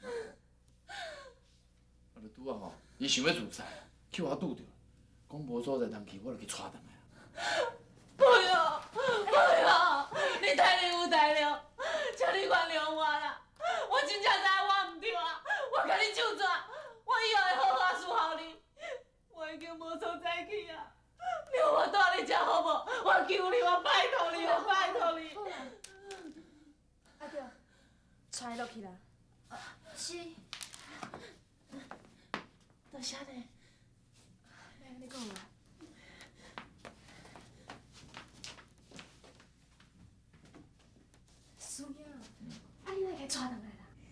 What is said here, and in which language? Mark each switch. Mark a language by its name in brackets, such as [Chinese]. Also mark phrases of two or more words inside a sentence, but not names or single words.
[Min Nan Chinese] 我就拄啊吼，伊想要自杀，去我拄着，讲无所在通去，我就去带倒来。朋友，你大人有大量，请你原谅我啦！我真正知影我唔对啊，我甲你求转，我以后会好好侍候你。我已经无所在去啊！让我带你遮好无？我求你，我拜托你，我拜托你。阿着，带落去啦。是。多谢你。要安尼讲啦。苏英，啊你哪会带倒来啦？